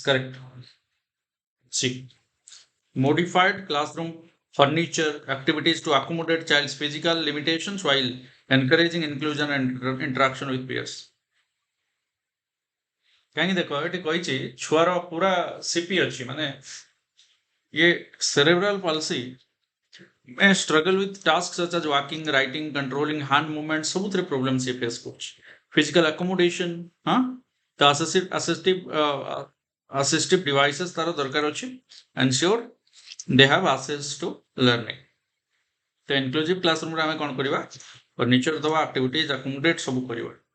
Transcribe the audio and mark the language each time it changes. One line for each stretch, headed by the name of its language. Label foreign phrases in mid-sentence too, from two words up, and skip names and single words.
English: correct see modified classroom furniture activities to accommodate child's physical limitations while encouraging inclusion and interaction with peers
Odia: କାହିଁକି ଦେଖ ଏଠି କହିଛି ଛୁଆର ପୁରା ସିପି ଅଛି ମାନେ
English: ये cerebral palsy may struggle with tasks such as walking, writing, controlling hand movements, ସବୁଥିରେ problem ସେ face କରୁଛି physical accommodation
Odia: ହଁ ତ
English: assistive devices
Odia: ତାର ଦରକାର ଅଛି
English: ensure they have access to learning ତ inclusive classroom
Odia: ରେ ଆମେ କଣ କରିବା
English: furniture ଦବା activities accommodate
Odia: ସବୁ କରିବା